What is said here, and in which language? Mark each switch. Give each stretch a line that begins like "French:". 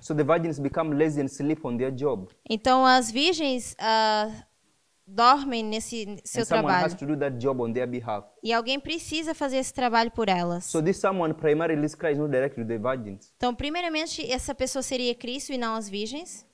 English: So the virgins become lazy and sleep on their job.
Portuguese: Então as virgens dormem nesse seu
English: And someone has
Portuguese: trabalho.
English: to do that job on their behalf.
Portuguese: E alguém precisa fazer esse trabalho por elas.
English: So this someone primarily is Christ, not directly to the virgins.
Portuguese: Então, primeiramente, essa pessoa seria Cristo e não as virgens.